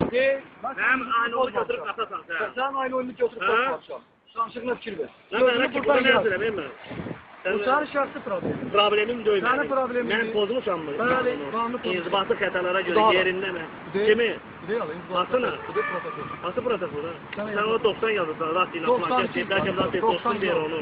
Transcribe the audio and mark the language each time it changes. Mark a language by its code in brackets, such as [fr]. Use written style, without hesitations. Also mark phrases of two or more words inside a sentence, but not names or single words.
[tr] Hem aynı onu götürüp atasan sen. Sen aynı oyunu götürüp atasan. [az] Danışıqına fikir ver. Mən buradan yazıram mən. Bu sənin şəxsi problemin. Problemim deyil. Sənin problemin. Mən pozmuşam mı? Bəli, qanunu pozmuşam. İnzibati xətalara görə yerində mən. Kimi? Atına. Atı protokolu. Sen o 90 yazırsan, rast ilə plan keçir, bəlkə rast 90 deyir onu.